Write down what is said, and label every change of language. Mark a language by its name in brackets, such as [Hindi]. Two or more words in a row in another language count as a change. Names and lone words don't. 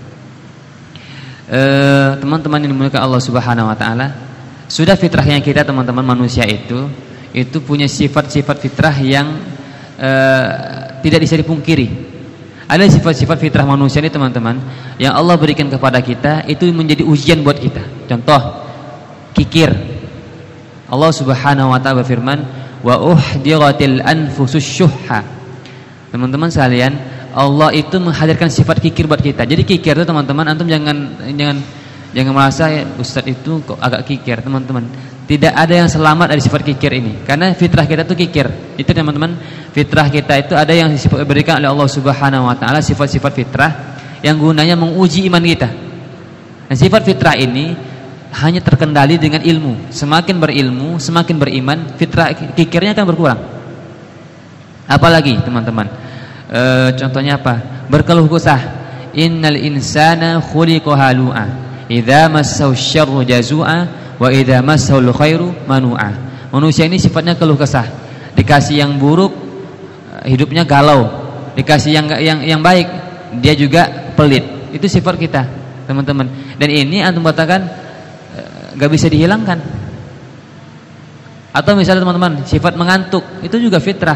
[Indonesian] Teman-teman yang dimuliakan Allah [Arabic] سبحانه وتعالى, [Indonesian] sudah fitrahnya kita teman-teman manusia itu punya sifat-sifat fitrah yang tidak bisa dipungkiri. Ada sifat-sifat fitrah manusia ini teman-teman yang Allah berikan kepada kita, itu menjadi ujian buat kita. Contoh, kikir. Allah [Arabic] سبحانه وتعالى [Indonesian] berfirman, [Arabic] وأحضرت الأنفس الشح. [Indonesian] Teman-teman sekalian, Allah itu menghadirkan sifat kikir buat kita. Jadi kikir itu teman-teman, antum jangan merasa ustaz itu kok agak kikir, teman-teman. Tidak ada yang selamat dari sifat kikir ini. Karena fitrah kita itu kikir. Itu teman-teman, fitrah kita itu ada yang diberikan oleh Allah [Arabic] سبحانه وتعالى, [Indonesian] sifat-sifat fitrah yang gunanya menguji iman kita. Dan sifat fitrah ini hanya terkendali dengan ilmu. Semakin berilmu, semakin beriman, fitrah kikirnya akan berkurang. Apalagi teman-teman, contohnya apa? Berkeluh kesah. [Arabic] إن الإنسان خلق هلوعا إذا مسه الشر جزوعا وإذا مسه الخير منوعا. [Indonesian] Manusia ini sifatnya keluh kesah. Dikasih yang buruk, hidupnya galau. Dikasih yang baik, dia juga pelit. Itu sifat kita, teman-teman. Dan ini antum katakan gak bisa dihilangkan. Atau misalnya teman-teman, sifat mengantuk, itu juga fitrah.